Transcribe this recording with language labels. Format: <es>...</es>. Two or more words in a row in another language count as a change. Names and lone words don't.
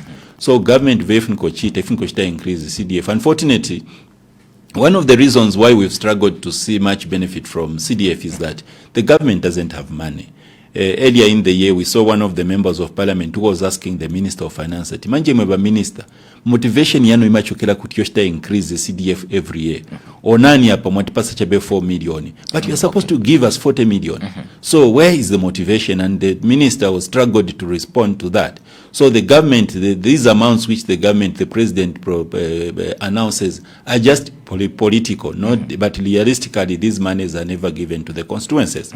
<en>So government increase the CDF. Unfortunately, one of the reasons why we've struggled to see much benefit from CDF is that the government doesn't have money. Earlier in the year, we saw one of the members of parliament who was asking the Minister of Finance that, Minister,</en> <ny>motivation yanu imachokela kutioshta</ny> <en>increase the CDF every year.</en> <ny>Onani hapa mwatipasa chabe 4 million.</ny> <en>But you're supposed to give us 40 million. So where is the motivation? And the minister was struggled to respond to that. So the government, these amounts which the government, the president announces are just political, but realistically these monies are never given to the constituencies.</en>